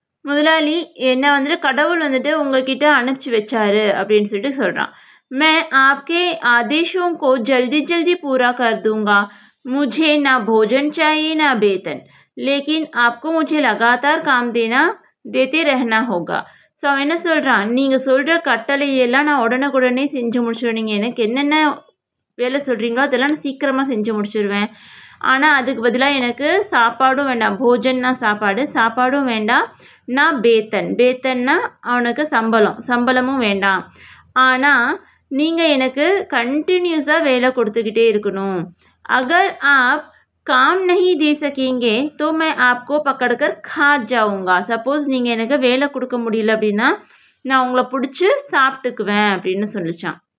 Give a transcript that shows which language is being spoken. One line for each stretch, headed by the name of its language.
Tamil: முதலாளி என்ன வந்துட்டு கடவுள் வந்துட்டு உங்ககிட்ட அனுப்பிச்சி வச்சாரு அப்படின்னு சொல்லிட்டு சொல்கிறான்.
Hindi: मैं आपके आदेशों को जल्दी जल्दी पूरा कर दूंगा. मुझे ना भोजन चाहिए ना वेतन, लेकिन आपको मुझे लगातार काम देते रहना होगा.
Tamil: ஸோ அவன் என்ன சொல்கிறான், நீங்கள் சொல்கிற கட்டளையெல்லாம் நான் உடனுக்குடனே செஞ்சு முடிச்சிடுவேன். நீங்கள் எனக்கு என்னென்ன வேலை சொல்கிறீங்களோ அதெல்லாம் நான் சீக்கிரமாக செஞ்சு முடிச்சிடுவேன். ஆனால் அதுக்கு பதிலாக எனக்கு சாப்பாடும் வேண்டாம். போஜன்னா சாப்பாடும் வேண்டாம். நான் பேத்தன்னா அவனுக்கு சம்பளமும் வேண்டாம். ஆனால் நீங்கள் எனக்கு கண்டினியூஸாக வேலை கொடுத்துக்கிட்டே இருக்கணும்.
Hindi: அகர் ஆப் काम नहीं दे सकेंगे तो मैं आपको पकड़कर खा जाऊंगा.
Tamil: சப்போஸ் நீங்கள் எனக்கு வேலை கொடுக்க முடியல அப்படின்னா நான் உங்களை பிடிச்சி சாப்பிட்டுக்குவேன் அப்படின்னு சொல்லிச்சான்.